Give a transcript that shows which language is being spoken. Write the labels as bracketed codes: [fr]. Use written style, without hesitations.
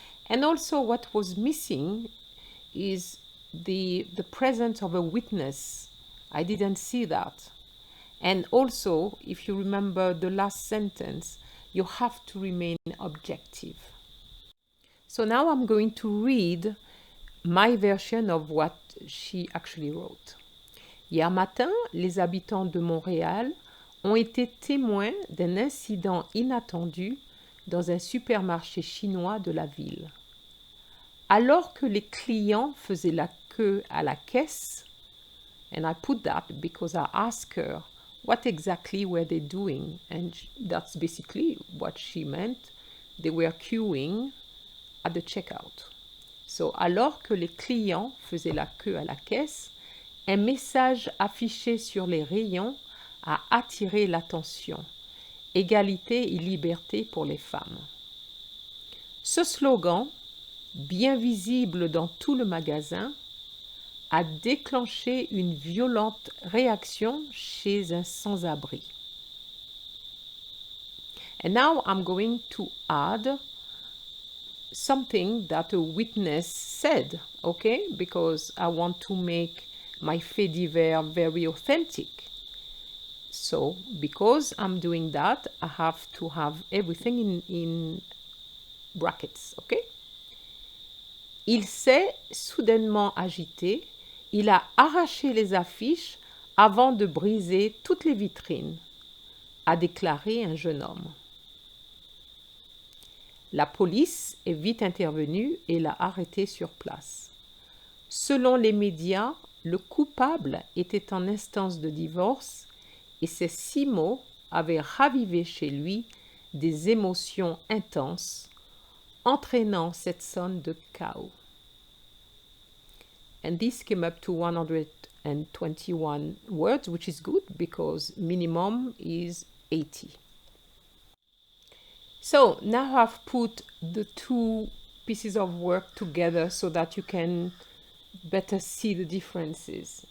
[en] And also what was missing is the presence of a witness. I didn't see that. And also, if you remember the last sentence, you have to remain objective. So now I'm going to read my version of what she actually wrote. [fr] Hier matin, les habitants de Montréal ont été témoins d'un incident inattendu dans un supermarché chinois de la ville. Alors que les clients faisaient la queue à la caisse, [en] and I put that because I asked her what exactly were they doing, and that's basically what she meant. They were queuing at the checkout. So, [fr] alors que les clients faisaient la queue à la caisse, un message affiché sur les rayons a attiré l'attention. Égalité et liberté pour les femmes. Ce slogan, bien visible dans tout le magasin, a déclenché une violente réaction chez un sans-abri. [en] And now I'm going to add something that a witness said, okay? Because I want to make my Fait Divers very authentic. So, because I'm doing that, I have to have everything in brackets, okay? [fr] Il s'est soudainement agité, il a arraché les affiches avant de briser toutes les vitrines, a déclaré un jeune homme. La police est vite intervenue et l'a arrêté sur place. Selon les médias, le coupable était en instance de divorce et ces 6 mots avaient ravivé chez lui des émotions intenses, entraînant cette zone de chaos. [en] And this came up to 121 words, which is good because minimum is 80. So now I've put the 2 pieces of work together so that you can better see the differences.